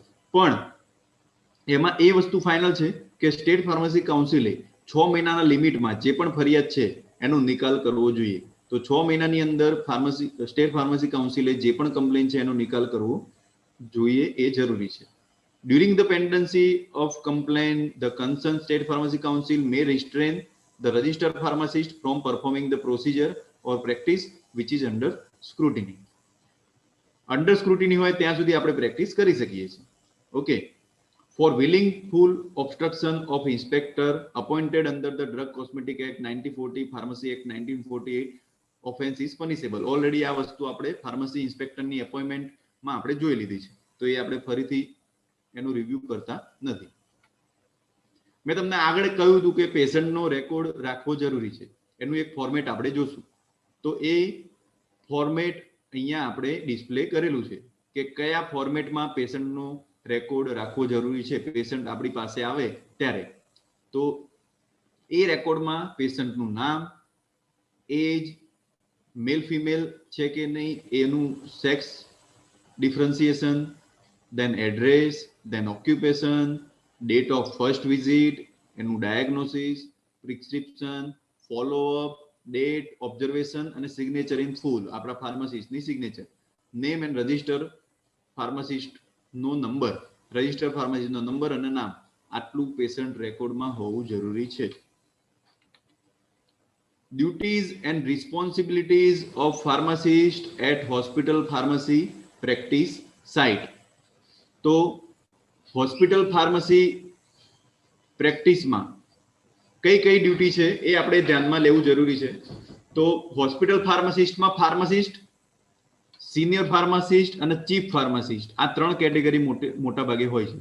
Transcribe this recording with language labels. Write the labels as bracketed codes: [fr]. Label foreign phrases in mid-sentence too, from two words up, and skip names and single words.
[gu] પણ એમાં એ વસ્તુ ફાઇનલ છે કે [en] state pharmacy council [gu] 6 મહિનાના લિમિટમાં જે પણ ફરિયાદ છે એનો નિકાલ કરવો જોઈએ. તો 6 મહિનાની અંદર [en] state pharmacy council [gu] જે પણ કમ્પ્લેન છે એનો નિકાલ કરવો જોઈએ, એ જરૂરી છે. [en] During the pendency of complaint, the concerned state pharmacy council may restrain the registered pharmacist from performing the procedure or practice which is under scrutiny. Under scrutiny [gu] હોય ત્યાં સુધી આપણે પ્રેક્ટિસ કરી શકીએ છીએ. ઓકે, [en] for willful obstruction of inspector appointed under the Drug Cosmetic Act 1940, Pharmacy Act 1948 offense is punishable. [gu] Already આ વસ્તુ આપણે [en] pharmacy inspector appointment [gu] આપણે જોઈ લીધી છે, તો એ આપણે ફરીથી એનું રિવ્યુ કરતા નથી. મેં તમને આગળ કહ્યું હતું કે પેશન્ટનો રેકોર્ડ રાખવો જરૂરી છે. એનું એક ફોર્મેટ આપણે જોશું. તો એ ફોર્મેટ અહીંયા આપણે ડિસ્પ્લે કરેલું છે કે કયા ફોર્મેટમાં પેશન્ટનો રેકોર્ડ રાખવો જરૂરી છે પેશન્ટ આપણી પાસે આવે ત્યારે. તો એ રેકોર્ડમાં પેશન્ટનું નામ, એજ, [en] male female [gu] છે કે નહીં, એનું સેક્સ ડિફરન્સિએશન, [en] then address, then occupation, date of first visit, એનું diagnosis, prescription, follow up, date, observation અને signature in full, [gu] આપણા ફાર્માસિસ્ટની સિગ્નેચર, [en] name and register pharmacist [gu] નંબર, [en] register pharmacist [gu] નંબર અને નામ, આટલું [en] patient record [gu] હોવું જરૂરી છે. [en] Duties and responsibilities of pharmacist at hospital pharmacy practice site. [gu] તો [en] hospital pharmacy practice [gu] કઈ કઈ ડ્યુટી છે એ આપણે ધ્યાનમાં લેવું જરૂરી છે. તો [en] hospital pharmacist pharmacist, senior pharmacist [gu] અને [en] chief pharmacist [gu] આ 3 કેટેગરી મોટા ભાગે હોય છે.